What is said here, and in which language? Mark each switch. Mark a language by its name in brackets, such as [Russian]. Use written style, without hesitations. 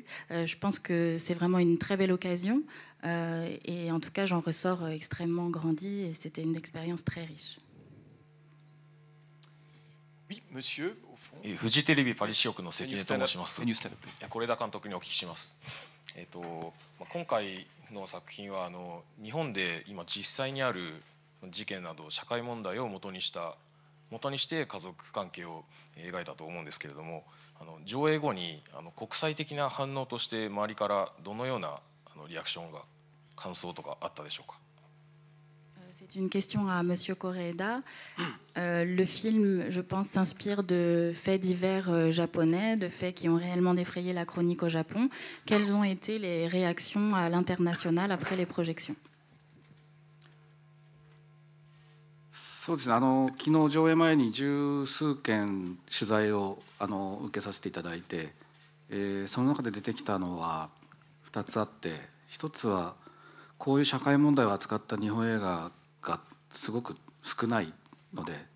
[French] Je pense que c'est vraiment une très belle occasion et en tout cas j'en ressors extrêmement grandi et c'était une expérience très riche. Oui, monsieur, au fond. [Japanese] フジテレビパリ支局の関根と申します。是枝監督にお聞きします。今回の作品は日本で今実際にある事件など社会問題を元にして家族関係を描いたと思うんですけれども、上映後に国際的な反応として周りからどのようなリアクションが感想とかあったでしょうか。 [French] C'est une question à Monsieur Koreeda. Le film, je pense, s'inspire de faits divers japonais, de faits qui ont réellement défrayé la chronique au Japon. Quelles ont été les réactions à l'international après les projections? [Japanese] そうですね、昨日上映前に十数件取材を受けさせていただいて、その中で出てきたのは2つあって、1つはこういう社会問題を扱った日本映画がすごく少ないので、